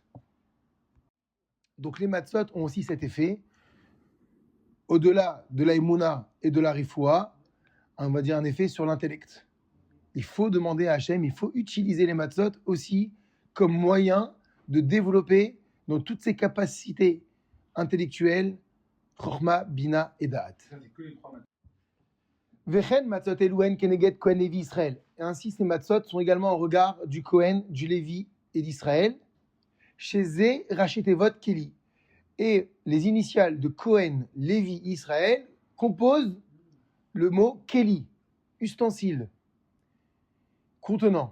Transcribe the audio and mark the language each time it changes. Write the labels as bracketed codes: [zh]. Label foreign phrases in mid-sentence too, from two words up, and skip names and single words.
[fr] Donc les matzot ont aussi cet effet, au-delà de la Emouna et de la Refoua, on va dire un effet sur l'intellect. il faut demander à Hachem, il faut utiliser les matzot aussi comme moyen de développer dans toutes ses capacités intellectuelles, [he] חכמה בינה [fr] et Da'at. [he] וכן מצות אלו כנגד כהן לוי ישראל. [fr] Et ainsi, ces matzot sont également en regard du Kohen, du Lévi et d'Israël. [he] שזה ראשי תיבות כלי. [fr] Et les initiales de Kohen, Lévi, Israël composent le mot Keli, ustensile, contenant.